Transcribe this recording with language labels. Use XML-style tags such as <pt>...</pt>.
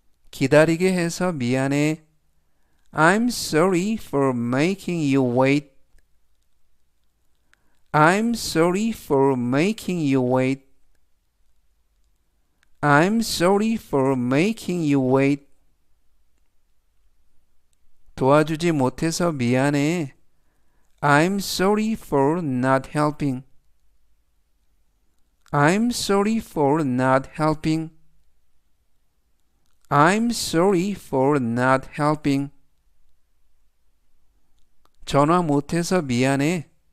<ko>기다리게 해서 미안해.</ko> <en>I'm sorry for making you wait. I'm sorry for making you wait. I'm sorry for making you wait.</en> <ko>도와주지 못해서 미안해.</ko> <en>I'm sorry for not helping. I'm sorry for not helping. I'm sorry for not helping.</en> <ko>전화 못해서 미안해.</ko>